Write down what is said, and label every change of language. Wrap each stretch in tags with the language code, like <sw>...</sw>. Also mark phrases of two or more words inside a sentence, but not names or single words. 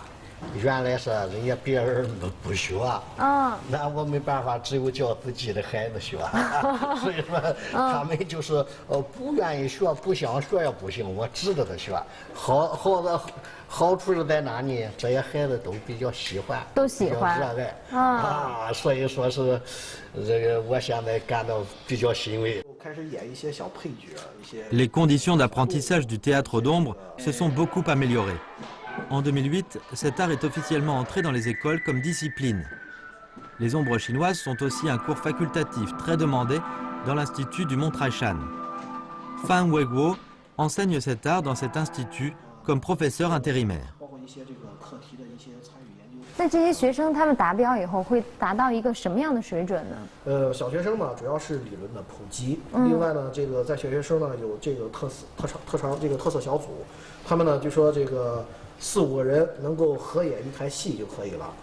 <zh>原来是人家别人不学，那我没办法，只有教自己的孩子学，所以说他们就是不愿意学，不想学也不行，我指着他学。好处是在哪呢？这些孩子都比较喜欢，都喜欢，热爱所以说是这个我现在感到比较欣慰。开始演一些小配角，一些。</zh> <fr>Les conditions d'apprentissage du théâtre d'ombre se sont beaucoup améliorées. En 2008, cet art est officiellement entré dans les écoles comme discipline. Les ombres chinoises sont aussi un cours facultatif très demandé dans l'institut du Mont Traishan. Fan Weiguo enseigne cet art dans cet institut comme professeur intérimaire.</fr> <zh>那这些学生他们达标以后会达到一个什么样的水准呢？小学生呢主要是理论的普及，另外呢，这个在小学生呢有这个特长这个特色小组，他们呢就说这个4、5个人能够合演一台戏就可以了。</zh>